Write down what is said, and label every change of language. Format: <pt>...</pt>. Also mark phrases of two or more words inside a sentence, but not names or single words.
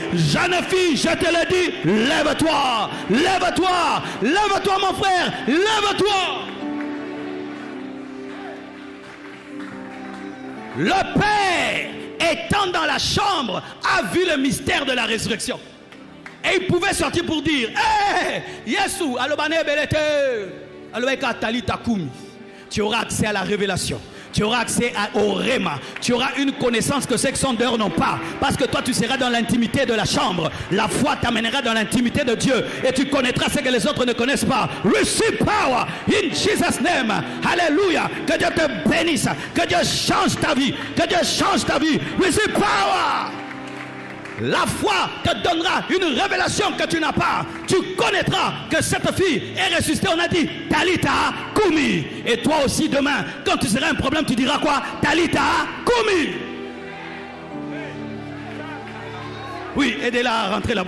<fr>Jeune fille, je te le dis, lève-toi, lève-toi, lève-toi mon frère, lève-toi. Le Père, étant dans la chambre, a vu le mystère de la résurrection. Et il pouvait sortir pour dire,</fr> <ln>hey, Yesu, alobane belete, alobeka</ln> <arc>talita kumi.</arc> <fr>Tu auras accès à la révélation. Tu auras accès au réma. Tu auras une connaissance que ceux qui sont dehors n'ont pas. Parce que toi, tu seras dans l'intimité de la chambre. La foi t'amènera dans l'intimité de Dieu. Et tu connaîtras ce que les autres ne connaissent pas.</fr> <en>Receive power in Jesus' name.</en> <fr>Alléluia. Que Dieu te bénisse. Que Dieu change ta vie. Que Dieu change ta vie.</fr> <en>Receive power.</en> <fr>La foi te donnera une révélation que tu n'as pas. Tu connaîtras que cette fille est ressuscitée. On a dit</fr> <arc>Talita Kumi.</arc> <fr>Et toi aussi demain, quand tu seras un problème, tu diras quoi?</fr> <arc>Talita Kumi.</arc> <fr>Oui, aidez-la à rentrer là-bas.</fr>